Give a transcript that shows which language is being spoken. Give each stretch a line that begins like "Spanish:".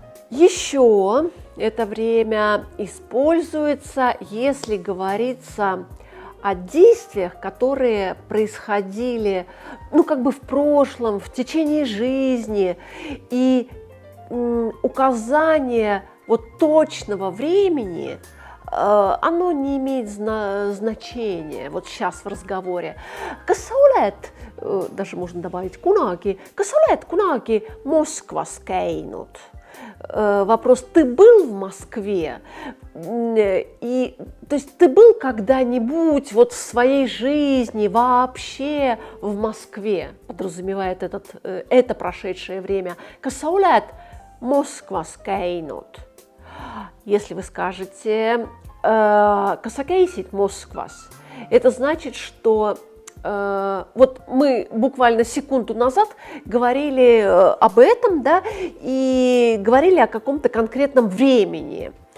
Russian: Еще это время используется, если говорится о действиях, которые происходили, ну, как бы в прошлом, в течение жизни, и указание вот точного времени оно не имеет значения. Вот сейчас в разговоре.
Estonian: Kas sa oled,
Russian: даже можно добавить
Estonian: kunagi, kas sa oled kunagi Moskvas käinud?
Russian: Вопрос, ты был в Москве? И, то есть ты был когда-нибудь вот в своей жизни вообще в Москве? Подразумевает это прошедшее время.
Estonian: Kas sa oled Moskvas käinud?
Russian: Если вы скажете
Estonian: kas sa käisid Moskvas,
Russian: это значит, что вот мы буквально секунду назад говорили об этом, да, и говорили о каком-то конкретном времени.